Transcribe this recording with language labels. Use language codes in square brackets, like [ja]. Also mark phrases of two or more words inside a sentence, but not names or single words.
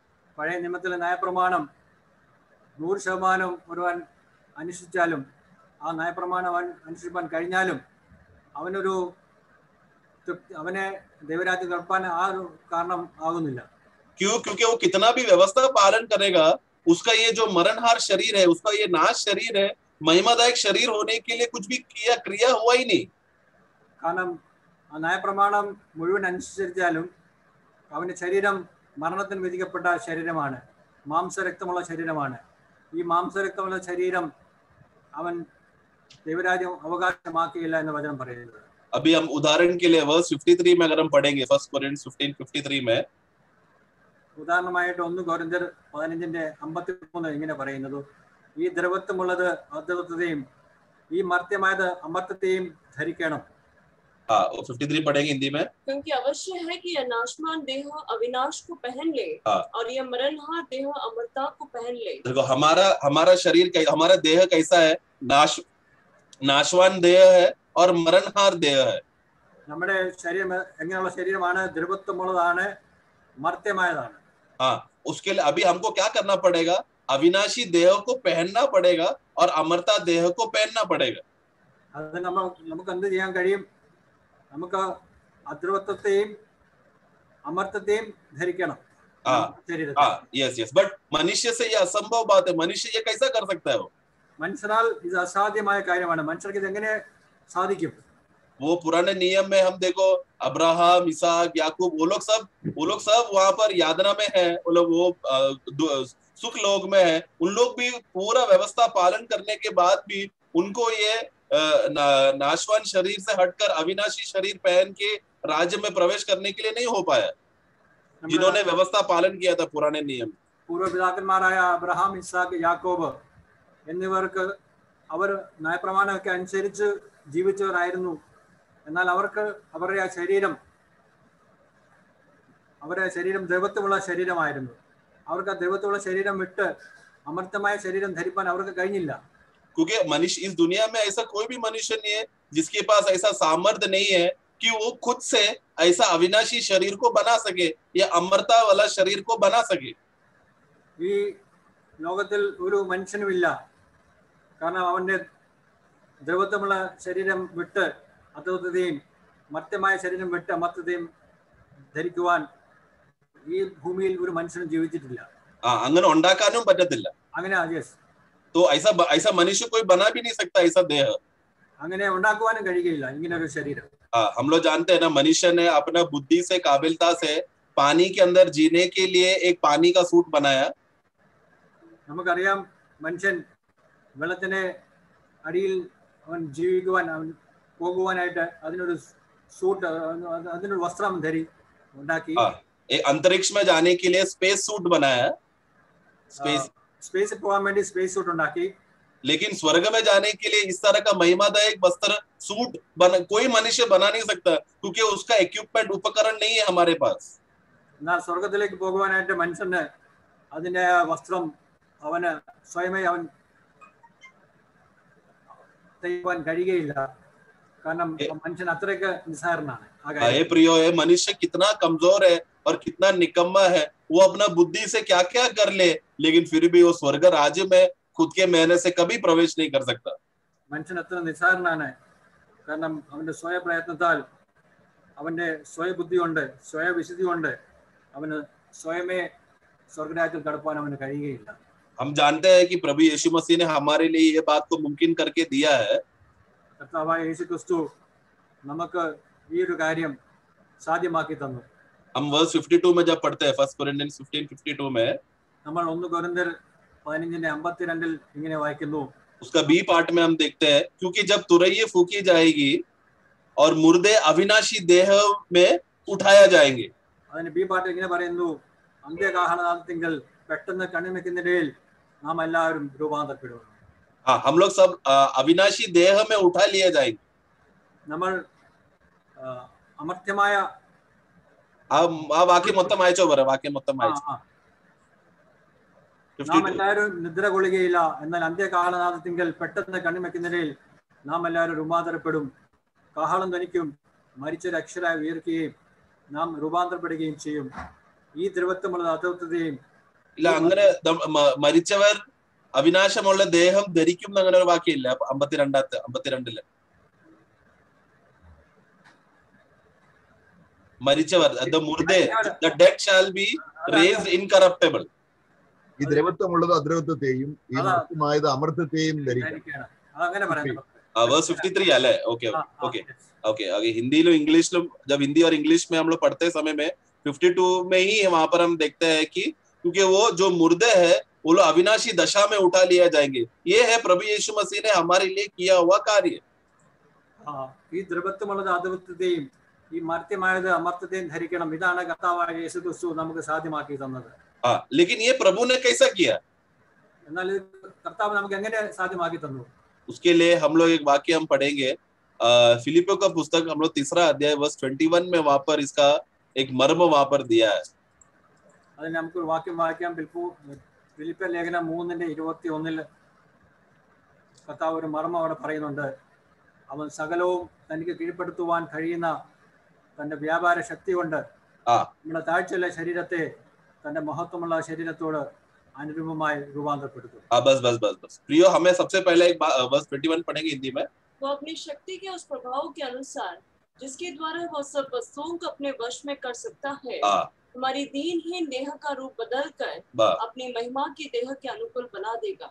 [ml] പഴയ നിയമത്തിലെ ന്യായപ്രമാണം 100% ഒരുവൻ അനുഷ്ഠിച്ചാലും ആ ന്യായപ്രമാണം അനുഷ്ഠിപ്പാൻ കഴിഞ്ഞാലും അവനെ ദൈവരാജ്യത്തിൽ കടപ്പാൻ ആ ഒരു കാരണം ആകുന്നില്ല. [hi] क्यों? क्योंकि वो कितना भी व्यवस्था पालन करेगा, उसका ये जो मरणहार शरीर है, उसका ये नाश शरीर है, महिमादायक शरीर होने के लिए कुछ भी क्रिया हुआ ही नहीं. [ml] കാരണം ആ ന്യായപ്രമാണം മുഴുവൻ അനുസരിച്ചാലും അവന്റെ ശരീരം മരണത്തിന് വിധിക്കപ്പെട്ട ശരീരമാണ്, മാംസരക്തമുള്ള ശരീരമാണ്. ഈ മാംസരക്തമുള്ള ശരീരം അവൻ ദൈവരാജ്യം അവകാശമാക്കിയില്ല എന്ന് വചനം പറയുന്നത്. [hi] अभी हम उदाहरण के लिए वर्स 53 में अगर हम पढ़ेंगे 1 Corinthians 15:53 में, [ml] ഉദാഹരണമായിട്ട് 1 കൊരിന്ത്യർ 15:53 ഇങ്ങനെ പറയുന്നത്, ഈ ദ്രവത്വമുള്ളത് അദ്രവത്വത്തെയും ഈ മർത്യമായത് അമർത്യത്തെയും ധരിക്കണം. [hi] 53 पढ़ेंगे हिंदी में. क्योंकि अवश्य है कि यह नाशवान देह अविनाश को पहन ले और यह मरणहार देह अमरता को पहन ले. देखो हमारा शरीर हमारा देह कैसा है? नाशवान देह है और मरणहार देह है. [ml] നമ്മുടെ ശരീരം എങ്ങനെയുള്ള ശരീരമാണ്? ദ്രവത്വമുള്ളതാണ്, മർത്യമായതാണ്. [hi] हाँ, उसके लिए अभी हमको क्या करना पड़ेगा? अविनाशी देह को पहनना पड़ेगा और अमरता देह को पहनना पड़ेगा. [ml] അത് നമുക്ക് എന്ത് ചെയ്യാൻ കഴിയും? നമുക്ക് അദ്രവത്വത്തെയും അമർത്യത്തെയും ധരിക്കണം ശരീരത്തിൽ. [en] yes but [hi] मनुष्य से ये असंभव बात है. मनुष्य ये कैसा कर सकता है? [ml] മനുഷ്യനാൽ ഇത് അസാധ്യമായ കാര്യമാണ്. മനുഷ്യർക്ക് ഇത് എങ്ങനെ സാധിക്കും? [hi] वो पुराने नियम में हम देखो अब्राहम, इसहाक, याकूब, वो लोग सब वहां पर यातना में है, वो लोग सुख लोक में है. उन लोग भी पूरा व्यवस्था पालन करने के बाद भी उनको ये नाशवान शरीर से हटकर अविनाशी शरीर पहन के राज्य में प्रवेश करने के लिए नहीं हो पाया, जिन्होंने व्यवस्था पालन किया था पुराने नियम. [ml] പൂർവ്വപിതാക്കന്മാരായ അബ്രഹാം, ഇസ്ഹാക്ക്, യാക്കോബ് എന്നിവർക്ക് അവർ ന്യായപ്രമാണമൊക്കെ അനുസരിച്ച് ജീവിച്ചവരായിരുന്നു. എന്നാൽ അവർക്ക് അവരുടെ ശരീരം ദൈവത്വമുള്ള ശരീരമായിരുന്നു. അവർക്ക് ആ ദൈവത്വമുള്ള ശരീരം വിട്ട് അമർത്യമായ ശരീരം ധരിപ്പാൻ അവർക്ക് കഴിഞ്ഞില്ല. [hi] क्योंकि मनुष्य इस दुनिया में ऐसा कोई भी मनुष्य नहीं है जिसके पास ऐसा सामर्थ्य नहीं है कि वो खुद से ऐसा अविनाशी शरीर को बना सके या अमरता वाला शरीर को बना सके. [ml] ഈ ലോകത്തിൽ ഒരു മനുഷ്യനുമില്ല. കാരണം അവന്റെ ദ്രവത്വമുള്ള ശരീരം വിട്ട് അദ്രവത്വത്തെയും മർത്യമായ ശരീരം വിട്ട് അമർത്യത്തെയും ധരിക്കുവാൻ ഈ ഭൂമിയിൽ ഒരു മനുഷ്യനും ജീവിച്ചിട്ടില്ല. അങ്ങനെ ഉണ്ടാക്കാനും പറ്റത്തില്ല. അങ്ങനെ യെസ്. [hi] तो ऐसा मनुष्य कोई बना भी नहीं सकता ऐसा देह. [ml] അങ്ങനെ ഉണ്ടാക്കുവാനും കഴിയില്ല ഇങ്ങനെ ഒരു ശരീരം. [hi] हम लोग जानते हैं ना, मनुष्य ने अपना बुद्धि से काबिलता से पानी के अंदर जीने के लिए एक पानी का सूट बनाया. [ml] നമുക്കറിയാം മനുഷ്യൻ വെള്ളത്തിന് അടിയിൽ അവൻ ജീവിക്കുവാൻ, അവൻ പോകുവാനായിട്ട് അതിനൊരു സൂട്ട്, അതിനൊരു വസ്ത്രം ഉണ്ടാക്കി. [hi] अंतरिक्ष में जाने के लिए स्पेस सूट बनाया. [ml] स्पेस പോകാൻ വേണ്ടി [en] space suit [ml] ഉണ്ടാക്കി. [hi] लेकिन स्वर्ग में जाने के लिए इस तरह का महिमादायक वस्त्र सूट कोई मनुष्य बना नहीं सकता, क्योंकि उसका इक्विपमेंट उपकरण नहीं है हमारे पास. [ml] എന്നാൽ സ്വർഗത്തിലേക്ക് പോകുവാനായിട്ട് മനുഷ്യന് അതിന്റെ വസ്ത്രം അവന് സ്വയമേ അവൻ തയ്യാൻ കഴിയുകയില്ല. കാരണം മനുഷ്യൻ അത്രയ്ക്ക് നിസ്സാരനാണ്. [hi] प्रियो है, मनुष्य कितना कमजोर है और कितना निकम्मा है. वो अपना बुद्धि से क्या क्या कर ले, लेकिन फिर भी वो स्वर्ग राज्य में खुद के मेहनत से कभी प्रवेश नहीं कर सकता. [ml] മനുഷ്യൻ അത്ര നിസ്സാരനാണ്. കാരണം അവന്റെ സ്വയ പ്രയത്നത്താൽ, അവന്റെ സ്വയ ബുദ്ധി കൊണ്ട്, സ്വയ വിശുദ്ധി കൊണ്ട് അവന് സ്വയമേ സ്വർഗരാജ്യത്തിൽ കടപ്പാൻ അവന് കഴിയുകയില്ല. [hi] हम जानते हैं कि प्रभु यीशु मसीह ने हमारे लिए ये बात को मुमकिन करके दिया है. [ml] കർത്താവായ യേശു ക്രിസ്തു നമുക്ക് ഈ ഒരു കാര്യം സാധ്യമാക്കി തന്നു. [hi] हम वर्स 52 में जब पढ़ते हैं 1 Corinthians 15:52 में, [ml] നമ്മൾ 1 കൊരിന്ത്യർ 15:52 ഇങ്ങനെ വായിക്കുന്നു. [hi] उसका [en] B part [hi] में हम देखते हैं, क्योंकि जब तुरैये फूकी जाएगी और मुर्दे अविनाशी देह में उठाया जाएंगे. [ml] അതിന് [en] B part [ml] ഇങ്ങനെ പറയുന്നു, അന്ത്യകാഹളനാദത്തിങ്കൽ പെട്ടെന്ന് കണ്ണിമയ്ക്കുന്നിടയിൽ നാം എല്ലാവരും രൂപാന്തരപ്പെടും. [hi] हाँ, हम लोग सब अविनाशी देह में उठा लिए जाएंगे. [ml] നമ്മൾ അമർത്യമായ ആ വാക്യം മൊത്തം വായിച്ചോ പറ, വാക്യം മൊത്തം വായിച്ചോ. നാം എല്ലാവരും നിദ്ര കൊള്ളുകയില്ല, എന്നാൽ അന്ത്യകാഹളനാദത്തിങ്കൽ പെട്ടെന്ന് കണ്ണിമയ്ക്കുന്നിടയിൽ നാം എല്ലാവരും രൂപാന്തരപ്പെടും. കാഹളം ധ്വനിക്കും, മരിച്ചൊരു അക്ഷരായി ഉയർക്കുകയും നാം രൂപാന്തരപ്പെടുകയും ചെയ്യും. ഈ ദ്രവത്വമുള്ള അദ്വൈതത്തെയും ഇല്ല, അങ്ങനെ മരിച്ചവർ അവിനാശമുള്ള ദേഹം ധരിക്കും അങ്ങനെ ഒരു വാക്യമില്ല 52 മരിച്ചവർ, [en] the dead shall be raised incorruptible. [ml] ഈ ദ്രവത്വമുള്ളത് അദ്രവത്വത്തെയും ഈ മർത്യമായത് അമർത്യത്തെയും ധരിക്കണം. അതങ്ങനെ പറയുന്നു. verse 53 അല്ലേ? [hi] ओके हिंदी इंग्लिश जब हिंदी और इंग्लिश में हम लोग पढ़ते समय में 52 में ही वहां पर हम देखते हैं कि क्योंकि वो जो मुर्दे है वो लोग अविनाशी दशा में उठा लिया जाएंगे. ये है प्रभु यीशु मसीह ने हमारे लिए किया हुआ कार्य. [ml] ഈ ദ്രവത്വമുള്ളത് അദ്വൈതത്തെയും ഈ മർത്യമായത് അമർത്യത്തെയും ധരിക്കണം. ഇതാണ് കർത്താവായ യേശു ക്രിസ്തു നമുക്ക് സാധ്യമാക്കി തന്നത്. [hi] लेकिन ये प्रभु ने कैसा किया? [ml] എന്നാൽ കർത്താവ് നമുക്ക് എങ്ങനെ സാധ്യമാക്കി തന്നു? [hi] उसके लिए हम लोग एक वाक्य हम पढ़ेंगे, फिलिपियों का पुस्तक हम लोग 3 अध्याय वर्स 21 में वहां पर इसका एक मर्म वहां पर दिया है. [ml] അതിന് നമുക്ക് ഒരു വാക്യം വായിക്കാം. ഫിലിപ്പിയ ലേഖനം 3:21 കർത്താവ് ഒരു മർമ്മം അവിടെ പറയുന്നുണ്ട്. അവൻ സകലവും തനിക്ക് കീഴ്പ്പെടുത്തുവാൻ കഴിയുന്ന തന്റെ വ്യാപാര ശക്തി കൊണ്ട് നമ്മുടെ താഴ്ചയുള്ള ശരീരത്തെ തന്റെ മഹത്വമുള്ള ശരീരത്തോട് അനുരൂപമായി രൂപാന്തരപ്പെടുത്തും. [hi] बस प्रियो, हमें सबसे पहले एक वर्स 21 पढ़ेंगे हिंदी में. वो अपनी शक्ति के उस प्रभाव के अनुसार जिसके द्वारा वो सब वस्तुओं को अपने वश में कर सकता है, हमारी दीनहीन देह का रूप बदलकर अपनी महिमा की देह के अनुकूल बना देगा.